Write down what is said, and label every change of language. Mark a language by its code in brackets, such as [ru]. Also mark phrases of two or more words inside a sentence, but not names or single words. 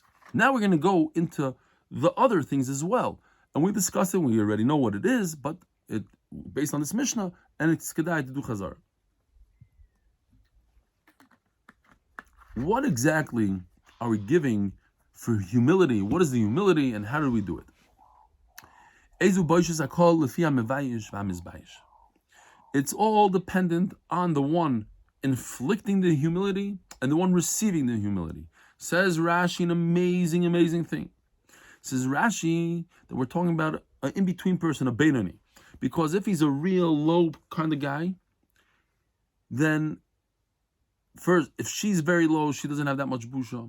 [en] Now we're going to go into the other things as well, and we discussed it. We already know what it is, but it based on this Mishnah, and it's kedai to do chazara. What exactly are we giving for humility? What is the humility, and how do we do it? [he] איזו בושת הכל לפי המבייש והמתבייש. [en] It's all dependent on the one inflicting the humility and the one receiving the humility. Says Rashi an amazing, amazing thing. Says Rashi that we're talking about an in-between person, a Beinoni. Because if he's a real low kind of guy, then first, if she's very low, she doesn't have that much busha.